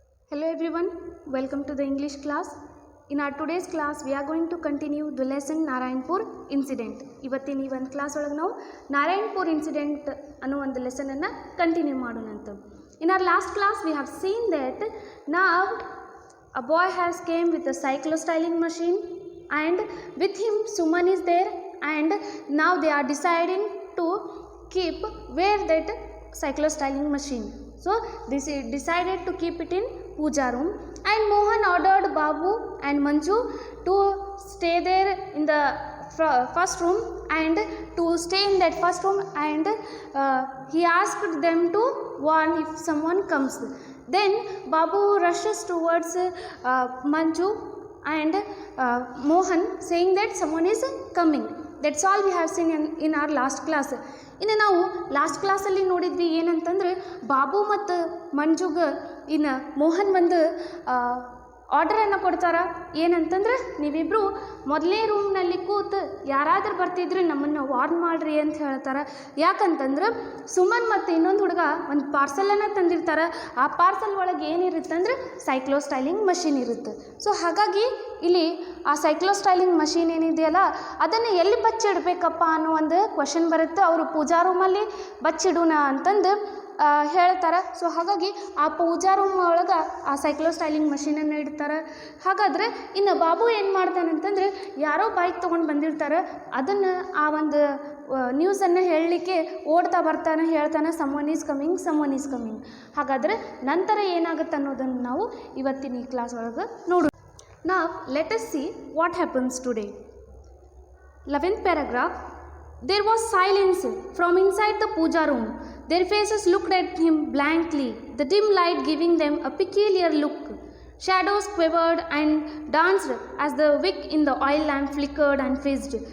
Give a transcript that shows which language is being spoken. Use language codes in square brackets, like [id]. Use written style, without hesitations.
[en] Hello everyone, welcome to the English class. In our today's class, we are going to continue the lesson Narayanpur incident. [kn] ಇವತ್ತಿನ ಈ ಒಂದು class ಒಳಗೆ ನಾವು Narayanpur incident ಅನ್ನೋ ಒಂದು lesson ಅನ್ನು continue ಮಾಡೋಣಂತ. In our last class, we have seen that now a boy has came with a cyclostyling machine and with him Suman is there, and now they are deciding to keep where that cyclostyling machine. So this is decided to keep it in puja room, and Mohan ordered Babu and Manju to stay there in the first room and to stay in that first room, and he asked them to warn if someone comes. Then Babu rushes towards Manju and Mohan, saying that someone is coming. That's all we have seen in our last class. ಇನ್ನು ನಾವು last ಕ್ಲಾಸಲ್ಲಿ ನೋಡಿದ್ವಿ ಏನಂತಂದ್ರೆ ಬಾಬು ಮತ್ತು ಮಂಜುಗೆ ಇನ್ನು ಮೋಹನ್ ಒಂದು ಆರ್ಡರನ್ನು ಕೊಡ್ತಾರೆ. ಏನಂತಂದ್ರೆ ನೀವಿಬ್ಬರು ಮೊದಲನೇ ರೂಮ್ನಲ್ಲಿ ಕೂತು ಯಾರಾದರೂ ಬರ್ತಿದ್ರೆ ನಮ್ಮನ್ನು ವಾರ್ನ್ ಮಾಡಿರಿ ಅಂತ ಹೇಳ್ತಾರೆ. ಯಾಕಂತಂದ್ರೆ ಸುಮನ್ ಮತ್ತು ಇನ್ನೊಂದು ಹುಡುಗ ಒಂದು ಪಾರ್ಸಲನ್ನು ತಂದಿರ್ತಾರೆ. ಆ ಪಾರ್ಸಲ್ ಒಳಗೆ ಏನಿರುತ್ತೆ ಅಂದರೆ ಸೈಕ್ಲೋಸ್ಟೈಲಿಂಗ್ ಮಷಿನ್ ಇರುತ್ತೆ. ಸೊ ಹಾಗಾಗಿ ಇಲ್ಲಿ ಆ ಸೈಕ್ಲೋಸ್ಟೈಲಿಂಗ್ ಮಷೀನ್ ಏನಿದೆಯಲ್ಲ ಅದನ್ನು ಎಲ್ಲಿ ಬಚ್ಚಿಡಬೇಕಪ್ಪ ಅನ್ನೋ ಒಂದು ಕ್ವಶನ್ ಬರುತ್ತೆ. ಅವರು ಪೂಜಾ ರೂಮಲ್ಲಿ ಬಚ್ಚಿಡೋಣ ಅಂತಂದು ಹೇಳ್ತಾರೆ. ಸೊ ಹಾಗಾಗಿ ಆ ಪೂಜಾ ರೂಮ್ ಒಳಗೆ ಆ ಸೈಕ್ಲೋಸ್ಟೈಲಿಂಗ್ ಮಷೀನನ್ನು ಇಡ್ತಾರೆ. ಹಾಗಾದರೆ ಇನ್ನು ಬಾಬು ಏನು ಮಾಡ್ತಾನೆ ಅಂತಂದರೆ ಯಾರೋ ಬೈಕ್ ತೊಗೊಂಡು ಬಂದಿರ್ತಾರೆ, ಅದನ್ನು ಆ ಒಂದು ನ್ಯೂಸನ್ನು ಹೇಳಲಿಕ್ಕೆ ಓಡ್ತಾ ಬರ್ತಾನೆ, ಹೇಳ್ತಾನೆ [en] Someone is coming. [kn] ಹಾಗಾದರೆ ನಂತರ ಏನಾಗುತ್ತೆ ಅನ್ನೋದನ್ನು ನಾವು ಇವತ್ತಿನ ಈ ಕ್ಲಾಸ್ ಒಳಗೆ ನೋಡೋಣ. [en] Now let us see what happens today. 11th paragraph. There was silence from inside the puja room. Their faces looked at him blankly, the dim light giving them a peculiar look. Shadows quivered and danced as the wick in the oil lamp flickered and fizzed.